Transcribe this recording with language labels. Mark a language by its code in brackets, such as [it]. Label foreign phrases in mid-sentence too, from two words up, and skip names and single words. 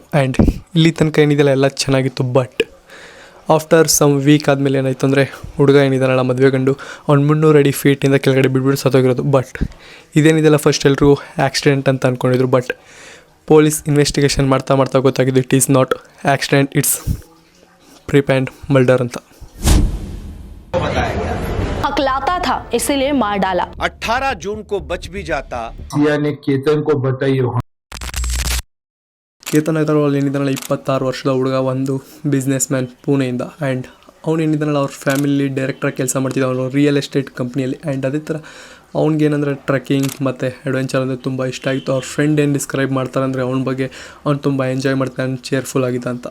[kn] ಆ್ಯಂಡ್ ಇಲ್ಲಿ ತನಕ ಏನಿದೆಯಲ್ಲ ಎಲ್ಲ ಚೆನ್ನಾಗಿತ್ತು. [en] but after some week [kn] ಆದಮೇಲೆ ಏನಾಯಿತು ಅಂದರೆ ಹುಡುಗ ಏನಿದ್ದಾನಲ್ಲ ಮದುವೆ ಗಂಡು ಅವ್ನು 300 ಅಡಿ ಫೀಟಿಂದ ಕೆಳಗಡೆ ಬಿಟ್ಬಿಟ್ಟು ಸತ್ತೋಗಿರೋದು. ಬಟ್ ಇದೇನಿದೆಲ್ಲ ಫಸ್ಟ್ ಎಲ್ಲರೂ ಆಕ್ಸಿಡೆಂಟ್ ಅಂತ ಅಂದ್ಕೊಂಡಿದ್ರು. [en] but police investigation [kn] ಮಾಡ್ತಾ ಗೊತ್ತಾಗಿದ್ದು [en] it is not accident, it's preplanned murder [kn] ಅಂತ. [hi] हकलाता था इसीलिए मार डाला. 18 जून को बच भी जाता. सिया ने केतन को बताई. [kn] ಕೇತನ್ ಅಗರ್ವಾಲ್ ಏನಿದ್ದಾನಲ್ಲ 26 ವರ್ಷದ ಹುಡುಗ, ಒಂದು [en] business man [kn] ಪುಣೆಯಿಂದ. ಆ್ಯಂಡ್ ಅವ್ನು ಏನಿದ್ದಾನಲ್ಲ ಅವ್ರ ಫ್ಯಾಮಿಲಿ ಡೈರೆಕ್ಟ್ರಾಗಿ ಕೆಲಸ ಮಾಡ್ತಿದ್ದ ಅವನು [en] real estate [kn] ಕಂಪ್ನಿಯಲ್ಲಿ. ಆ್ಯಂಡ್ ಅದೇ ಥರ ಅವ್ನಿಗೇನಂದರೆ ಟ್ರೆಕ್ಕಿಂಗ್ ಮತ್ತು ಅಡ್ವೆಂಚರ್ ಅಂದರೆ ತುಂಬ ಇಷ್ಟ ಆಗಿತ್ತು. ಅವ್ರ ಫ್ರೆಂಡ್ ಏನು ಡಿಸ್ಕ್ರೈಬ್ ಮಾಡ್ತಾರೆ ಅಂದರೆ ಅವ್ನ ಬಗ್ಗೆ ಅವ್ನು ತುಂಬ ಎಂಜಾಯ್ ಮಾಡ್ತಾನೆ, ಚೇರ್ಫುಲ್ ಆಗಿದ್ದ ಅಂತ.